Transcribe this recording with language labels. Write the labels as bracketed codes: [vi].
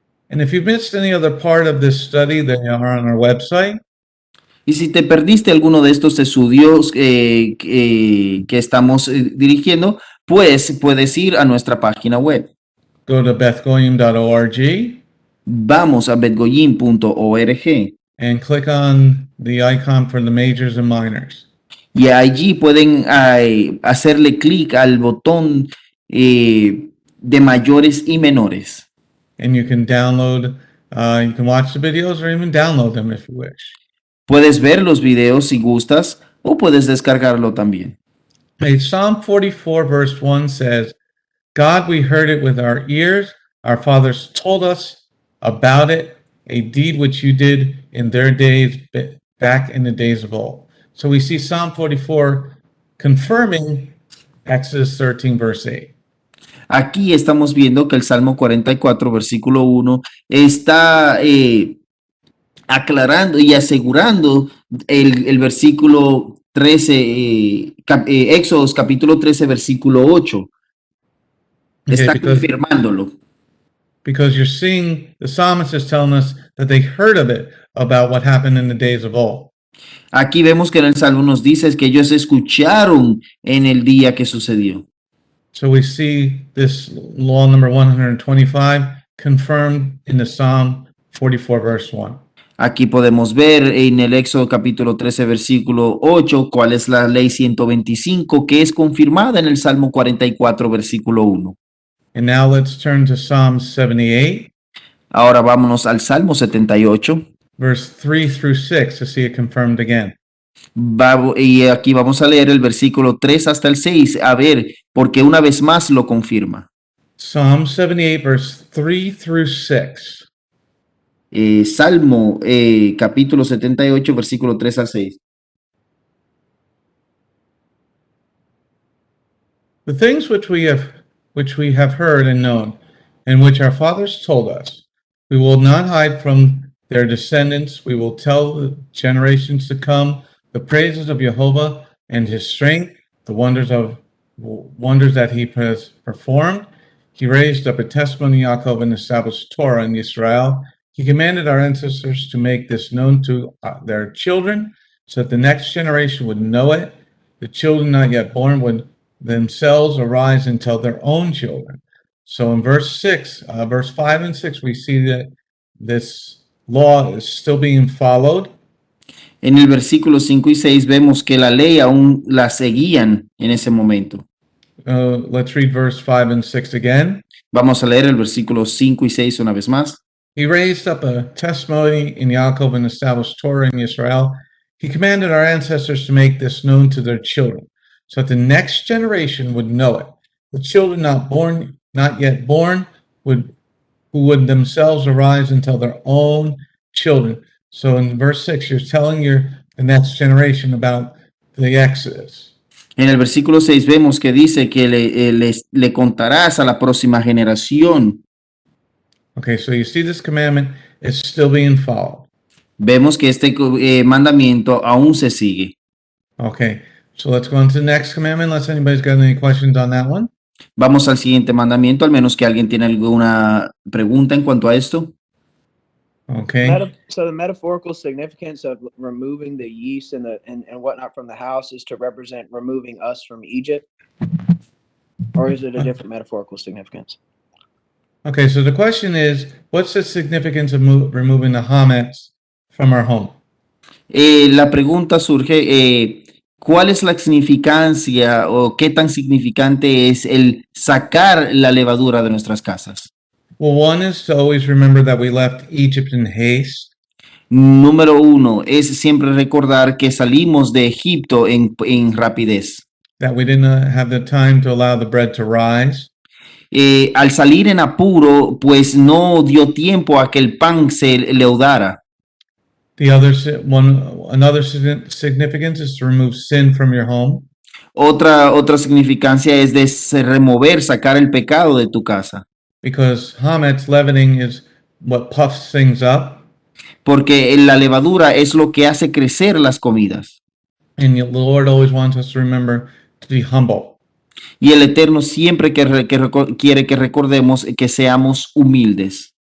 [en] And if you've missed any other part of this study, they are on our website. [es] Y si te perdiste alguno de estos estudios que estamos dirigiendo, pues puedes ir a nuestra página web. [en] Go to bethgoyim.org [es] Vamos a betgoyim.org [en] and click on the icon for the majors and minors. [es] y allí pueden hacerle clic al botón de mayores y menores. [en] And you can download, you can watch the videos or even download them if you wish. [es] Puedes ver los videos si gustas o puedes descargarlo también. [en] Hey, Psalm 44, verse 1 says, God, we heard it with our ears. Our fathers told us about it, a deed which you did in their days, back in the days of old. So we see Psalm 44 confirming Exodus 13, verse 8. [es] Aquí estamos viendo que el Salmo 44, versículo 1, está aclarando y asegurando el versículo 13, Éxodos capítulo 13, versículo 8. Está confirmándolo. [en] Because you're seeing the psalmist is telling us that they heard of it, about what happened in the days of old. [es] Aquí vemos que en el Salmo nos dice que ellos escucharon en el día que sucedió. [en] So we see this law number 125 confirmed in the Psalm 44, verse 1. [es] Aquí podemos ver en el Éxodo capítulo 13, versículo 8, cuál es la ley 125 que es confirmada en el Salmo 44, versículo 1. [en] And now let's turn to Psalm 78, [es] Ahora vámonos al Salmo 78, [en] verse 3 through 6 to see it confirmed again. [es] y aquí vamos a leer el versículo 3 hasta el 6, a ver, porque una vez más lo confirma. [en] Psalm 78, verse 3 through 6. [es] Salmo capítulo 78, versículo 3 al 6. [en] The things which we have heard and known, and which our fathers told us, we will not hide from their descendants. We will tell the generations to come the praises of Jehovah and his strength, the wonders that he has performed. He raised up a testimony in Yaakov and established Torah in Israel. He commanded our ancestors to make this known to their children, so that the next generation would know it. The children not yet born would themselves arise and tell their own children. So in verse 5 and 6, we see that this law is still being followed. [es] En el versículo 5 y 6 vemos que la ley aún la seguían en ese momento. [en] Let's read verse 5 and 6 again. [es] Vamos a leer el versículo 5 y 6 una vez más. [en] He raised up a testimony in Yaakov and established Torah in Israel. He commanded our ancestors to make this known to their children, so that the next generation would know it. The children not yet born, who would themselves arise and tell their own children. So in verse 6, you're telling the next generation about the Exodus. [es] En el versículo 6 vemos que dice que le contarás a la próxima generación. [en] Okay, so you see this commandment is still being followed. [es] Vemos que este mandamiento aún se sigue. [en] Okay, So let's go on to the next commandment, unless anybody's got any questions on that one. [es] Vamos al siguiente mandamiento, al menos que alguien tiene alguna pregunta en cuanto a esto. [en] Okay. So the metaphorical significance of removing the yeast and whatnot from the house is to represent removing us from Egypt, or is it a different metaphorical significance? Okay, so the question is, what's the significance of removing the hametz from our home? [es] La pregunta surge, ¿cuál es la significancia o qué tan significante es el sacar la levadura de nuestras casas? [en] Well, one is to always remember that we left Egypt in haste. [es] Número uno es siempre recordar que salimos de Egipto en rapidez. [en] That we didn't have the time to allow the bread to rise. [es] Al salir en apuro, pues no dio tiempo a que el pan se leudara. [en] Another significance is to remove sin from your home. [es] Otra significancia es de remover, sacar el pecado de tu casa. [en] Because hametz, leavening, is what puffs things up. [es] Porque la levadura es lo que hace crecer las comidas. [en] And the Lord always wants us to remember to be humble. [es] Y el Eterno siempre quiere que recordemos que seamos humildes.